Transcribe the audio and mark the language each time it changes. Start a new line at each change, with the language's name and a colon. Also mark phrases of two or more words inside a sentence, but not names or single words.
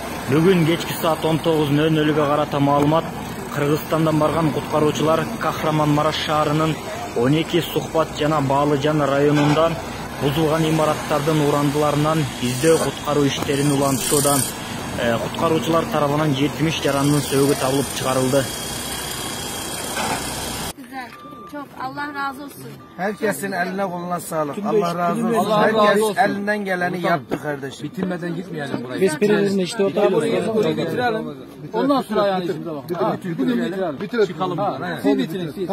Kyrgyz: Бүгүн кечки саат 19:00 карата маалымат. Кыргызстандан барган куткаруучулар Кахраманмараш шаарынын 12 Сухбат жана Баалыжан районунда бузулган имараттардын урандыларынан издөө куткаруу иштерин улантууда. Куткаруучулар тарабынан 70 жарандын сөөгү табылып чыгарылды.
Turkish: Çok Allah razı olsun. Herkesin eline koluna sağlık. Allah razı olsun. Herkes elinden geleni yaptı kardeşim. Bitirmeden gitmeyelim buraya. Biz birimizin işte ortaya Bitirelim. Ondan sonra yani şimdi bak. Bugün bitirelim. Çıkalım. Siz bitirin. Siz.